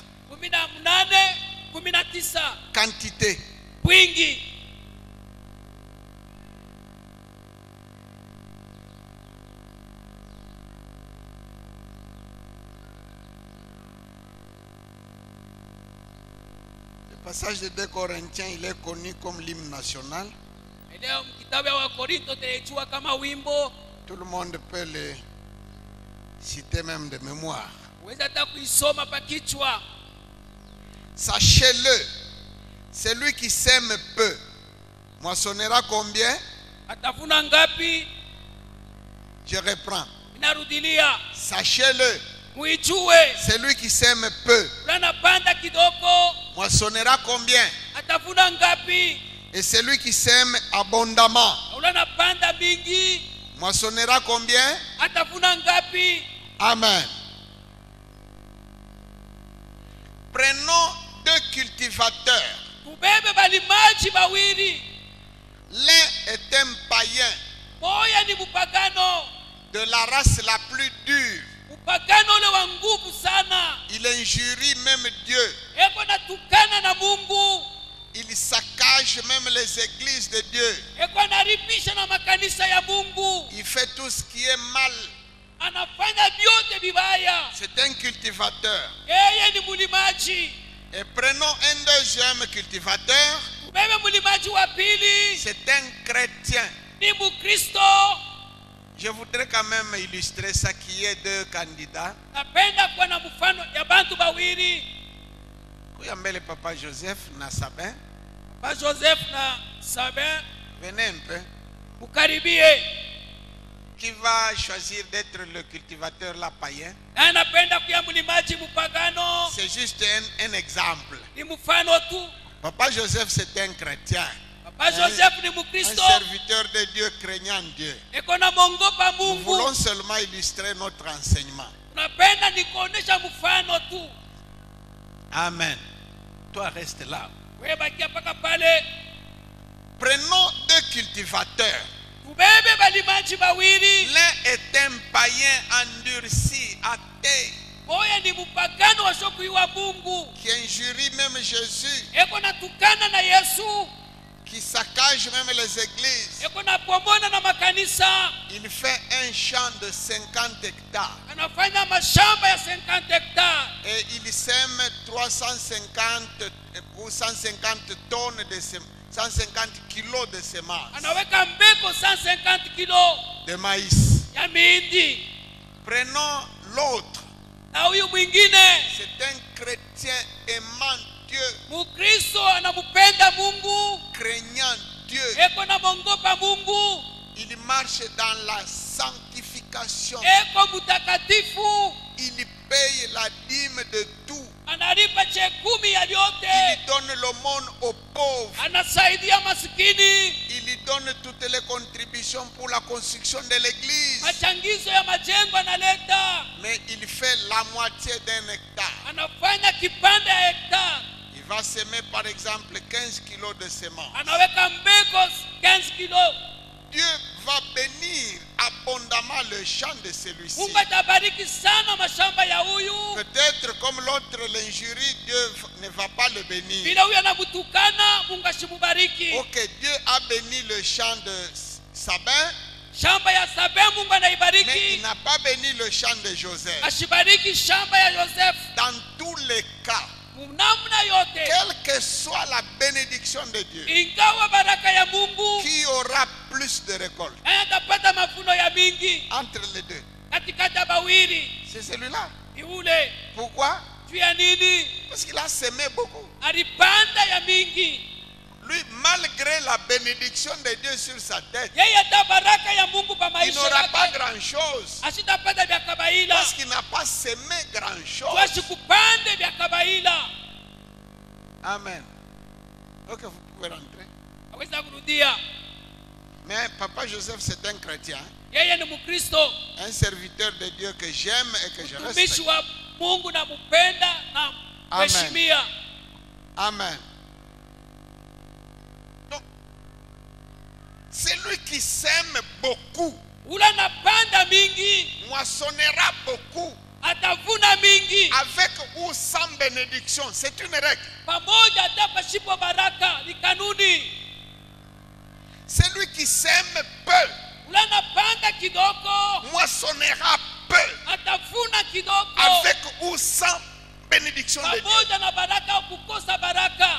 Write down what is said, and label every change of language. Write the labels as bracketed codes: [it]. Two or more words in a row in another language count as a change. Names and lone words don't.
[fr] 18 19. Quantité. [sw] Wingi. [fr] Le passage de 2 Corinthiens, il est connu comme l'hymne national. [sw] Leo kitabu ya Wakorinto tunaichua kama wimbo, [fr] Tout le monde peut le citer même de mémoire. [sw] uweza hata kuisoma pa kichwa. [fr] Sachez-le, celui qui sème peu, moissonnera combien? [sw] Atavuna ngapi? [fr] Je reprends. [sw] Inarudilia, [fr] Sachez-le, [sw] muijue, [fr] celui qui sème peu, [sw] unapanda kidogo, [fr] moissonnera combien? [sw] atavuna ngapi? [fr] Et celui qui sème abondamment, [sw] Unapanda mingi, [fr] moissonnera combien? [sw] atavuna ngapi? [fr] Amen. Prenons 2 cultivateurs. [sw] Tubebe balimaji bawili, [fr] L'un est un païen [sw] moya ni mupagano, [fr] de la race la plus dure. [sw] upagano ule wa nguvu sana, [fr] Il injurie même Dieu. [sw] eko natukana na Mungu, [fr] Il saccage même les églises de Dieu. [sw] eko anaribisha na makanisa ya Mungu, [fr] Il fait tout ce qui est mal. [sw] anafanya vyote vibaya. [fr] C'est un cultivateur. [sw] Yeye ni mulimaji. [fr] Et prenons un deuxième cultivateur. [sw] Ubebe mulimaji wa pili [fr] C'est un chrétien. [sw] ni Mukristo. [fr] Je voudrais quand même illustrer ça qui est 2 candidats. [sw] Napenda kuwa na mfano ya bantu bawili, Kuyambele Papa Joseph na Sabin. pa Joseph na Sabin. [fr] Venez un peu. [sw] Mukaribie. [fr] Qui va choisir d'être le cultivateur là païen? [sw] Na napenda kuya mulimaji mupagano, [fr] C'est juste un exemple. [sw] ni mfano tu. [fr] Papa Joseph, c'est un chrétien. [sw] ba Joseph ni [fr] un [sw] Mukristo, [fr] serviteur de Dieu craignant Dieu. [sw] eko na mongopa [fr] Nous [sw] Mungu. [fr] voulons seulement illustrer notre enseignement. [sw] Tunapenda ni kuonesha mfano tu. [fr] Amen. Toi, reste là. [sw] Wewe bakia paka pale. [fr] Prenons deux cultivateurs. [sw] Tubebe balimaji bawili. [fr] L'un est un païen endurci, athée, [sw] Moya ni mpagano washokuiwa Mungu. [fr] qui injurie même Jésus, [sw] Eko na tukana na Yesu. [fr] qui saccage même les églises. [sw] Eko na pomona na makanisa. [fr] Il fait un champ de 50 hectares [sw] Anafanya mashamba ya 50 hectares. [fr] et il sème 350 ou 150 tonnes de 150 kilos de semences [sw] Anaweka mbeko 150 kilo [fr] de maïs. [sw] ya mihindi. [fr] Prenons l'autre. [sw] Na huyu mwingine [fr] C'est un chrétien aimant Dieu, [sw] Mukristo anamupenda Mungu. [fr] craignant Dieu. [sw] Eko na mongopa Mungu. [fr] Il marche dans la sanctification. [sw] Eko mutakatifu. [fr] Il paye la dîme de tout. [sw] Analipa chekumi ya [fr] Il [sw] yote. [fr] donne l'aumône aux pauvres. [sw] Anasaidia masikini. [fr] Il lui donne toutes les contributions pour la construction de l'église. [sw] Machangizo ya majengo analeta. [fr] Mais il fait la moitié d'un hectare. [sw] Anafanya kipande ya hekta. [fr] Il va semer par exemple 15 kilos de semences. [sw] Anaweka mbeko 15 kilo. [fr] Dieu va bénir abondamment le champ de celui-ci. [sw] Mungu atabariki sana mashamba ya huyu. [fr] Peut-être comme l'autre l'injurie, Dieu ne va pas le bénir. [sw] Bila huyu anamutukana, Mungu ashimubariki. [fr] Ok, Dieu a béni le champ de Sabin, [sw] Shamba ya Sabe Mungu [fr] mais il [sw] anaibariki. [fr] n'a pas béni le champ de Joseph. [sw] Ashibariki shamba ya Joseph. [fr] Dans tous les cas, [sw] Namna yote. [fr] quelle que soit la bénédiction de Dieu, [sw] Ingawa baraka ya Mungu. [fr] qui aura plus de récolte [sw] Atapata mavuno ya mingi. [fr] entre les deux? [sw] Katikati ya bawili. [fr] C'est celui-là. [sw] Ni ule. [fr] Pourquoi? [sw] Juu ya nini? [fr] Parce qu'il a semé beaucoup. [sw] Alipanda ya mingi. [fr] Lui, malgré la bénédiction de Dieu sur sa tête, [sw] Yeye ata baraka ya Mungu pa [fr] il [sw] maisha [fr] n'aura pas [sw] yake. [fr] grand-chose. [sw] Asitapata vya kabaila. [fr] Parce qu'il n'a pas semé grand-chose. [sw] Tuashi kupande vya kabaila. [fr] Amen. Ok, vous pouvez rentrer. [sw] Aweza kurudia. [fr] Mais Papa Joseph, c'est un chrétien, [sw] Yeye ni Mkristo. [fr] un serviteur de Dieu que j'aime et que je [sw] Mtumishi [fr] respecte. [sw] wa Mungu na mupenda na Amen. mheshimia. Amen. [fr] Donc, celui qui sème beaucoup [sw] Ula napanda mingi, [fr] moissonnera beaucoup, [sw] atavuna mingi. [fr] avec ou sans bénédiction. C'est une règle. [sw] Pamoja hata pasipo baraka, ni kanuni. [fr] Celui qui sème peu [sw] Ula napanda kidogo, [fr] moissonnera peu, [sw] atavuna kidogo. [fr] avec ou sans bénédiction de Dieu. [sw] Pamoja na baraka au kukosa baraka.